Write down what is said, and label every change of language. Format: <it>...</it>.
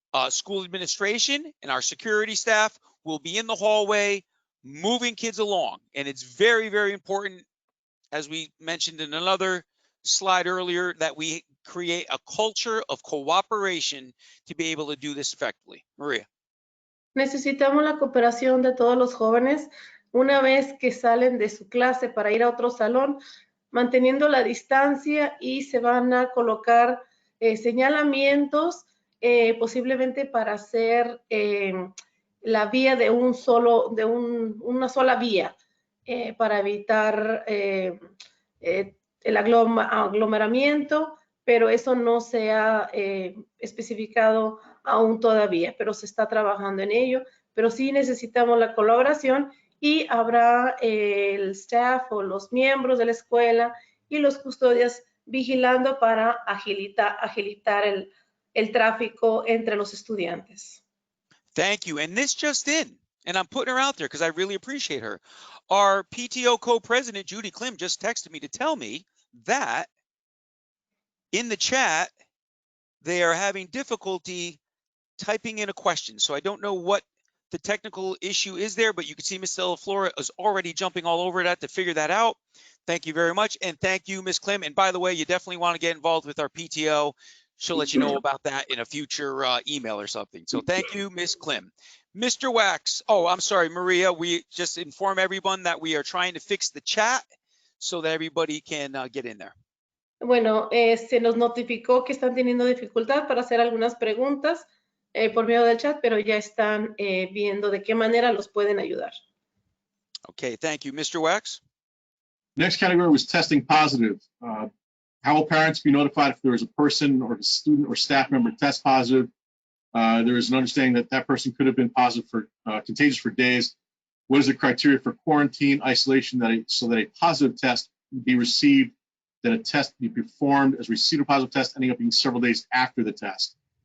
<en>School administration and our security staff will be in the hallway moving kids along. And it's very important, as we mentioned in another slide earlier, that we create a culture of cooperation to be able to do this effectively. Maria.</en> <es>Necesitamos la cooperación de todos los jóvenes una vez que salen de su clase para ir a otro salón, manteniendo la distancia, y se van a colocar señalamientos posiblemente para hacer la vía de una sola vía para evitar el aglomeramiento, pero eso no se ha especificado aún todavía, pero se está trabajando en ello. Pero sí necesitamos la colaboración, y habrá el staff o los miembros de la escuela y los custodias vigilando para agilitar el tráfico entre los estudiantes.</es> <en>Thank you. And this just in, and I'm putting her out there because I really appreciate her. Our PTO co-president, Judy Klim, just texted me to tell me that in the chat, they are having difficulty typing in a question. So I don't know what the technical issue is there, but you can see Ms. Delaflora is already jumping all over that to figure that out. Thank you very much. And thank you, Ms. Klim. And by the way, you definitely want to get involved with our PTO. She'll let you know about that in a future email or something. So thank you, Ms. Klim. Mr. Wax, oh, I'm sorry, Maria, we just inform everyone that we are trying to fix the chat so that everybody can get in there.</en> <es>Bueno, se nos notificó que están teniendo dificultad para hacer algunas preguntas por medio del chat, pero ya están viendo de qué manera los pueden ayudar.</es> <en>Okay, thank you. Mr. Wax? Next category was testing positive. How will parents be notified if there is a person or a student or staff member test positive? There is an understanding that that person could have been positive for contagious for days. What is the criteria for quarantine, isolation, so that a positive test be received, that a test be performed as receipt of positive test, ending up being several days after the test?</en>